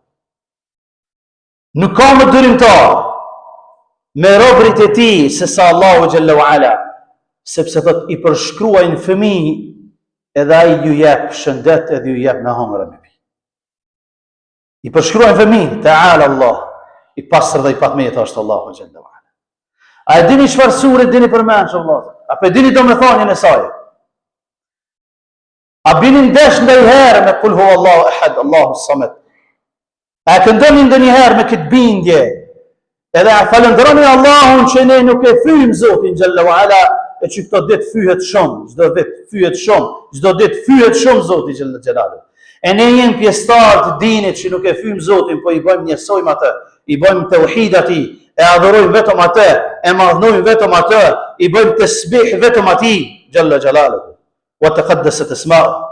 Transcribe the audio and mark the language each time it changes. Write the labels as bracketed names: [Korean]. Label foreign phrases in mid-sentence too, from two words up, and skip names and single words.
[Albanian] Nuk ka më durimtar me robërit e tij se sa Allahu [Arabic] جل وعلا, [Albanian] sepse thot i përshkruajnë fëmijë, edhe ai ju jep shëndet, edhe ju jep me hëngra me pi. I përshkruajnë fëmijë, [Arabic] تعالى الله, [Albanian] i pastër dhe i patmeta është Allahu [Arabic] جل وعلا. [Albanian] A e dini çfarë sure dini përmend Allah? Apo e dini domethënien e saj? A bini ndesh ndonjëherë me [Arabic] قل هو الله أحد، الله الصمد? [Albanian] A këndoni ndonjëherë me këtë bindje? Edhe a falenderoni Allahun që ne nuk e fyjmë Zotin [Arabic] جل وعلا, [Albanian] e që këto ditë fyhet shumë, çdo ditë fyhet shumë, çdo ditë fyhet shumë Zoti [Arabic] جل جلاله. [Albanian] E ne jemi pjesëtar të dinit që nuk e fyjmë Zotin, po i bëjmë njësojmë atë, i bëjmë tauhid atij, e adhurojmë vetëm atë, e madhnojmë vetëm atë, i bëjmë tasbih vetëm atij [Arabic] جل جلاله وتقدست أسماؤه.